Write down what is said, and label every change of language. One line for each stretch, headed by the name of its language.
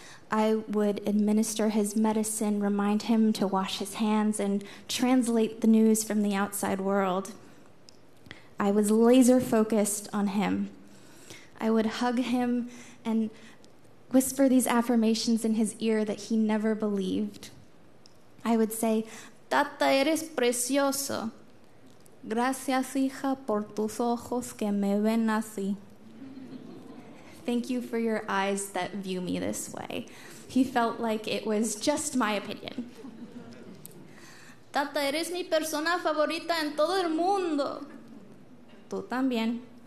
English: I would administer his medicine, remind him to wash his hands, and translate the news from the outside world. I was laser focused on him. I would hug him and whisper these affirmations in his ear that he never believed.
Spanish: I would say, "Tata, eres precioso. Gracias, hija, por tus ojos que me ven así."
English: Thank you for your eyes that view me this way. He felt like it was just my opinion.
Spanish: "Tata, eres mi persona favorita en todo el mundo." "Tú también."